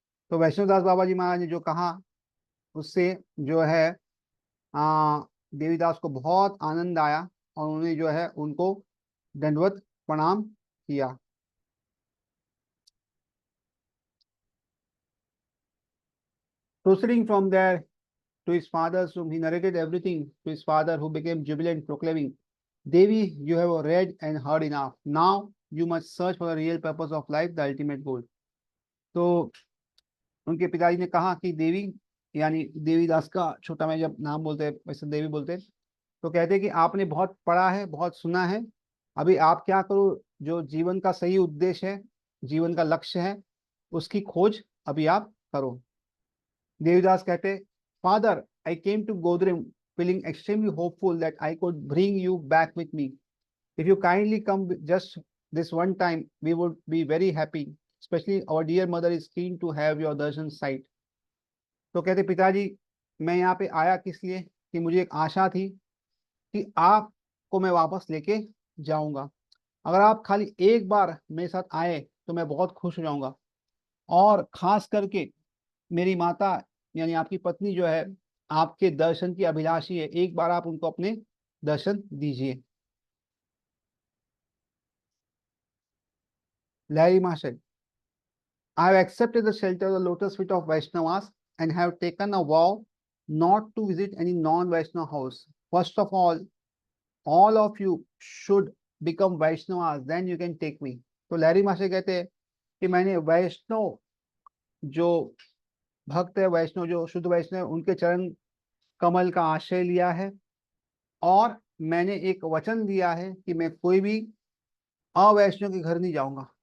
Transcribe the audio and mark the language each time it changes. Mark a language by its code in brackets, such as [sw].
[hi] तो वैष्णोदास बाबा जी महाराज ने जो कहा उससे जो है आ, देवीदास को बहुत आनंद आया, और उन्होंने जो है उनको दंडवत प्रणाम किया। [en] Proceeding from there to his father's room, he narrated everything to his father, who became jubilant, proclaiming, Devi, you have read and heard enough. Now you must search for the real purpose of life, the ultimate goal. [hi] तो उनके पिताजी ने कहा कि देवी, यानी देवीदास का छोटा में जब नाम बोलते हैं वैसे देवी बोलते हैं, तो कहते हैं कि आपने बहुत पढ़ा है, बहुत सुना है, अभी आप क्या करो, जो जीवन का सही उद्देश्य है, जीवन का लक्ष्य है, उसकी खोज अभी आप करो। [en] Devidas [hi] कहते, [en] Father, I came to Godrem feeling extremely hopeful that I could bring you back with me. If you kindly come just this one time, we would be very happy. Especially our dear mother is keen to have your darshan sight. [hi] तो कहते पिताजी, मैं यहाँ पे आया किस लिए, कि मुझे एक आशा थी कि आपको मैं वापस लेके जाऊंगा। अगर आप खाली एक बार मेरे साथ आए तो मैं बहुत खुश हो जाऊंगा, और खास करके मेरी माता यानी आपकी पत्नी जो है आपके दर्शन की अभिलाषी है, एक बार आप उनको अपने दर्शन दीजिए। [en] Lahiri Mahashaya, I have accepted the shelter of the lotus feet of Vaishnavas and have taken a vow not to visit any non-Vaishnava house. First of all of you should become Vaishnavas, then you can take me. [hi] तो लहरी महाशय कहते हैं कि मैंने वैष्णव जो भक्त है, वैष्णव जो शुद्ध वैष्णव है, उनके चरण कमल का आश्रय लिया है, और मैंने एक वचन दिया है कि मैं कोई भी अवैष्णव के घर नहीं जाऊंगा।